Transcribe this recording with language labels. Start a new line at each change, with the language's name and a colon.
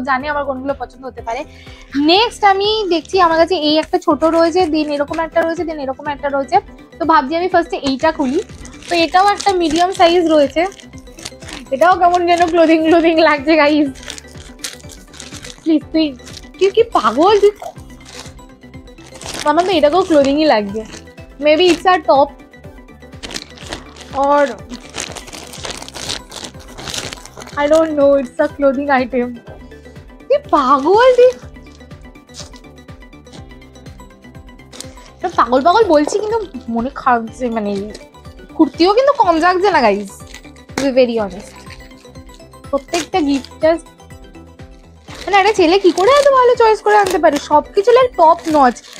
Bangla: ও জানে আমার কোনগুলো পছন্দ হতে পারে। নেক্সট আমি দেখছি আমার কাছে এই একটা ছোট রয়েছে, দেন এরকম একটা রয়েছে, দেন এরকম একটা রয়েছে। তো ভাবছি আমি ফার্স্টে এইটা খুলি। তো এটাও একটা মিডিয়াম সাইজ রয়েছে, এটাও কেমন যেন ক্লোদিং লাগছে গাইজ। প্লিজ তুই কি পাগল, তুই আমার তো এটাকেও ক্লোদিংই লাগবে।
English: Maybe it's a top or I don't know, it's a clothing item.
Bangla: তুই পাগল, পাগল বলছি কিন্তু মনে খারাপ, মানে কুর্তিও কিন্তু কম লাগছে না guys,
English: To be very honest.
Bangla: প্রত্যেকটা গিফট জাস্ট, মানে একটা ছেলে কি করে এত ভালো চয়েস করে আনতে পারে, সবকিছু লাইক টপ নচ।